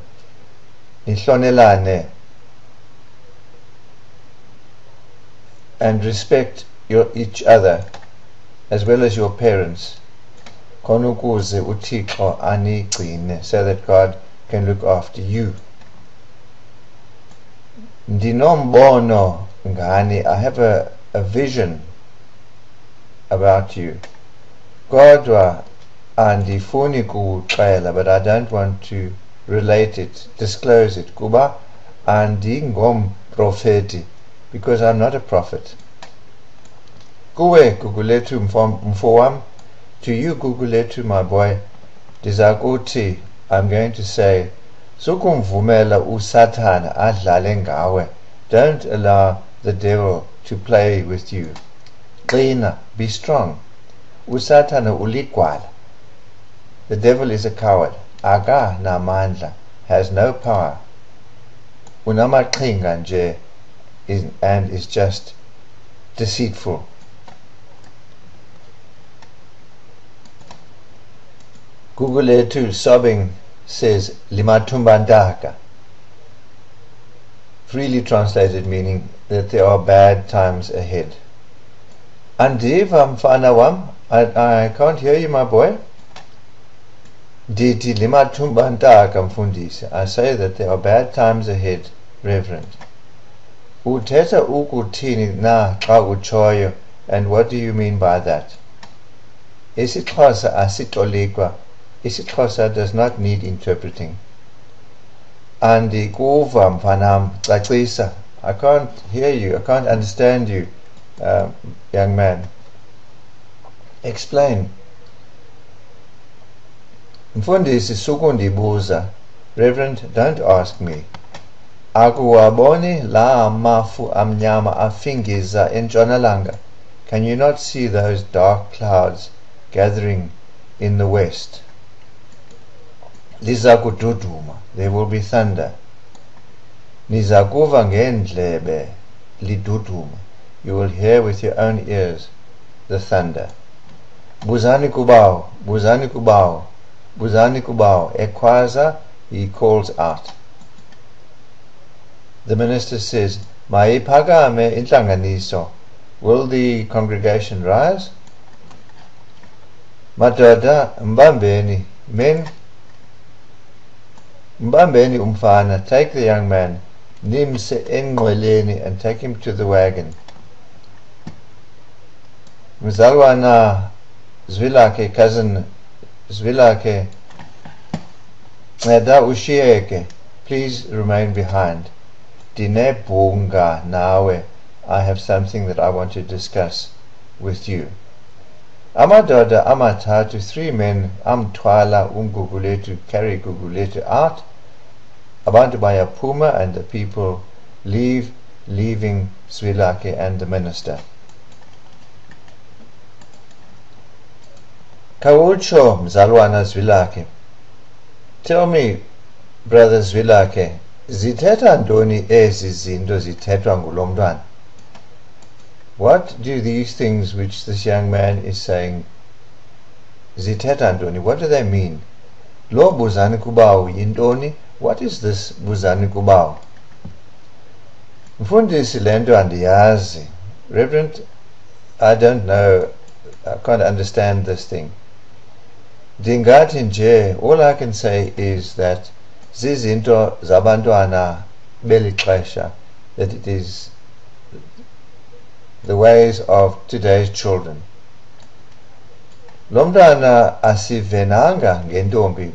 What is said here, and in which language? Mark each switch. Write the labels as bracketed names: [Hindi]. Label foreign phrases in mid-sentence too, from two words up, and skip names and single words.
[English] Nihlonelane, and respect each other as well as your parents, [Xhosa] khonukuze uThixo anigcine, [English] so that God can look after you. [Xhosa] Ndinombono ngani, [English] I have a vision about you. [Xhosa] Kodwa andifuni kuxela, [English] but I don't want to relate it, disclose it. [Xhosa] Kuba andingom profeti, [English] because I'm not a prophet. [Xhosa] Kuwe Gugulethu mfowam, [English] to you Gugulethu my boy, ndizakuthi, I'm going to say, [Xhosa] sukumvumela uSathana adlale ngawe. [English] Don't allow the devil to play with you. Qina, be strong. [Xhosa] uSathana uligwala. [English] The devil is a coward. [Xhosa] Aka namandla, [English] has no power. [Xhosa] Unamaqhinga nje, [English] and is just deceitful. Gugulethu, sobbing, says, Limathumbandaka. Freely translated, meaning that there are bad times ahead. [Xhosa] Andiva mfana wam, [English] I can't hear you, my boy. [Xhosa] Diti limathumbandaka mfundisi. [English] I say that there are bad times ahead, Reverend. [Xhosa] Uthetha ukuthini na xa utshoyo, [English] and what do you mean by that? [Xhosa] IsiXhosa asixolikwa. [English] IsiXhosa does not need interpreting. [Xhosa] Andikuva mfanam, cacisa. [English] I can't hear you, I can't understand you, young man. Explain. [Xhosa] Mfundisi sukundibuza. [English] Reverend, don't ask me. [Xhosa] Akuwaboni la mafu amnyama afingiza entshonalanga. [English] Can you not see those dark clouds gathering in the west. [Xhosa] Liza kududuma, [English] there will be thunder. [Xhosa] Nizakuva ngendlebe liduduma, [English] you will hear with your own ears the thunder. [Xhosa] Buzani Kubawo, Buzani Kubawo, Buzani Kubawo. Ekwaza, [English] he calls out. The minister says, [Xhosa] Mayiphakame inhlanganiso. [English] Will the congregation rise? [Xhosa] Madoda, mbambeni, men, mbambeni umfana, [English] take the young man, [Xhosa] nimse enqweleni, [English] and take him to the wagon. [Xhosa] Mzalwana Zwilake, cousin Zwilake, da ushiyeke, [English] please remain behind. [Xhosa] Dine bunga nawe, [English] I have something that I want to discuss with you. [Xhosa] Amadoda amathathu, [English] 3 men, [Xhosa] amthwala Gugulethu, [English] carry Gugulethu out. [Xhosa] Abantu bayaphuma, [English] and the people leave, leaving Zwilake and the minister. [Xhosa] Kawutsho mzalwana Zwilake, [English] tell me, brother Zwilake, [Xhosa] zithetha ntoni ezi zinto zithethwa ngulo mntwana? [English] What do these things which this young man is saying, [Xhosa] zithetha ntoni, [English] what do they mean? [Xhosa] Lo Buzani Kubawo yintoni? [English] What is this Buzani Kubawo? [Xhosa] Mfundisi le nto andiyazi. [English] Reverend, I don't know, I can't understand this thing. [Xhosa] Dingathi nje, [English] all I can say is that [Xhosa] zizinto zabantwana beli xesha, [English] that it is the ways of today's children. [Xhosa] Lo mntwana asivenanga ngentombi.